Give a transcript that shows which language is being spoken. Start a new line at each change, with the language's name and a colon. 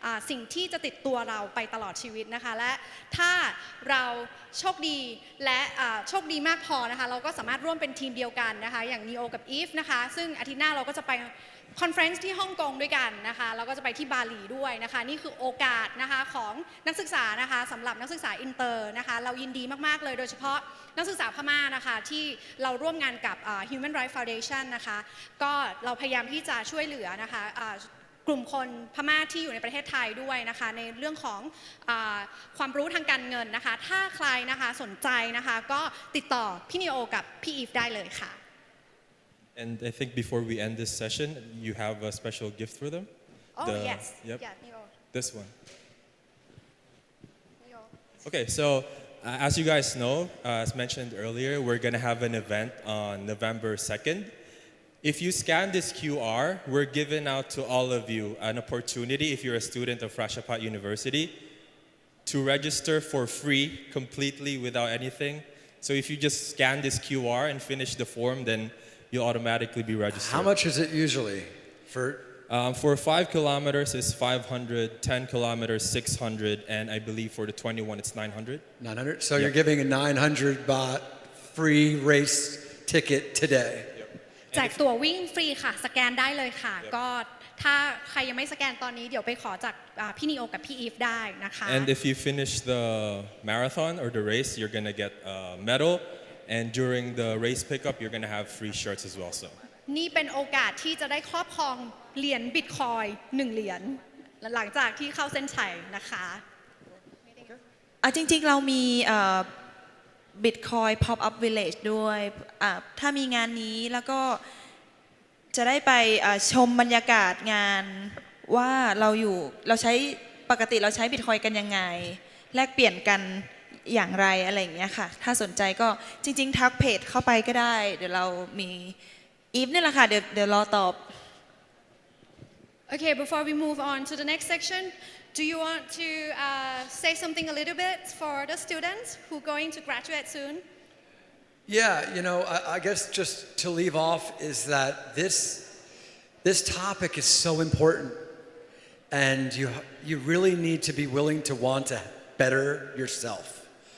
Thai: สิ่งที่จะติดตัวเราไปตลอดชีวิตนะคะและถ้าเราโชคดีและโชคดีมากพอนะคะเราก็สามารถร่วมเป็นทีมเดียวกันนะคะอย่างนีโอกับอีฟนะคะซึ่งอาทิตย์หน้าเราก็จะไปคอนเฟรนซ์ที่ฮ่องกงด้วยกันนะคะแล้วก็จะไปที่บาหลีด้วยนะคะนี่คือโอกาสนะคะของนักศึกษานะคะสำหรับนักศึกษาอินเตอร์นะคะเรายินดีมากๆเลยโดยเฉพาะนักศึกษาพม่านะคะที่เราร่วมงานกับ Human Rights Foundation นะคะก็เราพยายามที่จะช่วยเหลือนะคะ กลุ่มคนพม่าที่อยู่ในประเทศไทยด้วยนะคะในเรื่องของความรู้ทางการเงินนะคะถ้าใครนะคะสนใจนะคะก็ติดต่อพี่นีโอกับพี่อีฟได้เลยค่ะ
English: And I think before we end this session, you have a special gift for them? Oh, yes. Yep. Yeah, Neo. This one. Neo. Okay, so as you guys know, as mentioned earlier, we're going to have an event on November 2nd. If you scan this QR, we're giving out to all of you an opportunity, if you're a student of Rajapat University, to register for free, completely without anything. So if you just scan this QR and finish the form, then you'll automatically be registered. How much is it usually for 5 kilometers it's 500, 10 kilometers 600, and I believe for the 21 it's 900. 900? So you're giving a 900 baht free race ticket today.
Thai: แจกตั๋ววิ่งฟรีค่ะสแกนได้เลยค่ะก็ถ้าใครยังไม่สแกนตอนนี้เดี๋ยวไปขอจากพี่นีโอกับพี่อีฟได้นะคะ
English: And if you finish the marathon or the race, you're gonna get a medal. And during the race pickup, you're going to have free shirts as well. So.
Thai: นี่เป็นโอกาสที่จะได้ครอบครองเหรียญบิตคอยน์1เหรียญหลังจากที่เข้าเส้นชัยนะคะ จริงๆเรามีBitcoin Pop-up Village ด้วยถ้ามีงานนี้แล้วก็จะได้ไปชมบรรยากาศงานว่าเราใช้ปกติเราใช้ Bitcoin กันยังไงแลกเปลี่ยนกันอย่างไรอะไรอย่างเงี้ยค่ะถ้าสนใจก็จริงๆทักเพจเข้าไปก็ได้เดี๋ยวเรามีอีฟนี่แหละค่ะเดี๋ยวรอตอบ
English: Okay, before we move on to the next section, do you want to say something a little bit for the students who are going to graduate soon? Yeah, I guess just to leave off is that this topic is so important, and you really need to be willing to want to better yourself.